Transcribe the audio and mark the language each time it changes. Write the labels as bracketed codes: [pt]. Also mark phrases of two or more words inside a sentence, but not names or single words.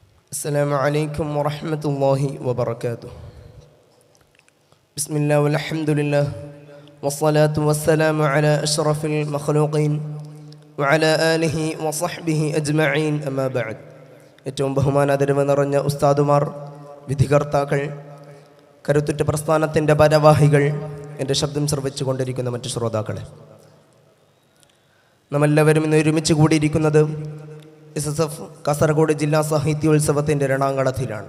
[ar] السلام عليكم ورحمة الله وبركاته. بسم الله والحمد لله والصلاة والسلام على أشرف المخلوقين وعلى آله وصحبه أجمعين أما بعد. [ml] ഏറ്റവും ബഹുമാനാദരവ് നിറഞ്ഞ ഉസ്താദുമാർ, വിധികർത്താക്കൾ, കരുത്തുറ്റ പ്രസ്ഥാനത്തിൻ്റെ ഭാരവാഹികൾ, എൻ്റെ ശബ്ദം ശ്രവിച്ചുകൊണ്ടിരിക്കുന്ന മറ്റു ശ്രോതാക്കളെ, നമ്മളെല്ലാവരും ഇന്ന് ഒരുമിച്ച് കൂടിയിരിക്കുന്നത് SSF കാസർഗോഡ് ജില്ലാ സാഹിത്യോത്സവത്തിൻ്റെ രണാങ്കണത്തിലാണ്.